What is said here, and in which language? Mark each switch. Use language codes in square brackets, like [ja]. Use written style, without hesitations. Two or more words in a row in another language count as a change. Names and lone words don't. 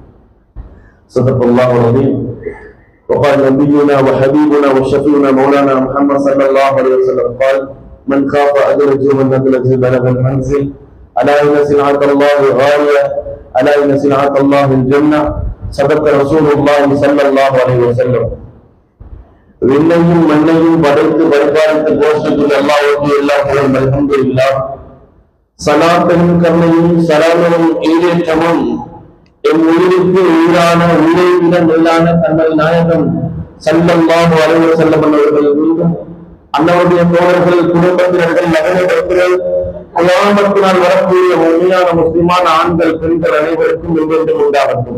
[ar] صدق الله العظيم وقال نبينا وحبيبنا وشفيعنا مولانا محمد صلى الله عليه وسلم قال من خاف أدرجه والنزل بلغ المنزل ألا إن سلعة الله غالية ألا إن سلعة الله الجنة صدق رسول الله صلى الله عليه وسلم [ta] விண்ணையும் மண்ணையும் படைத்து பரிபாலித்து போஷித்துள்ள அல்லாஹ்வுக்கு எல்லா புகழும் அல்ஹம்துலில்லாஹ் ஸலாத்தும் கருணையும் ஸலாமும் ஈடேற்றமும் என் உயிருக்கு உயிரான உயிரை விட மேலான தங்கள் நாயகம் [ar] صلى الله عليه وسلم [ta] அவர்கள் மீதும் அன்னவருடைய தோழர்கள் குடும்பத்தினர்கள் நகரவர்கள் கியாமத்தினால் வரக்கூடிய உண்மையான முஸ்லிமான ஆண்கள் பெண்கள் அனைவருக்கும் என்றென்றும் உண்டாகட்டும்.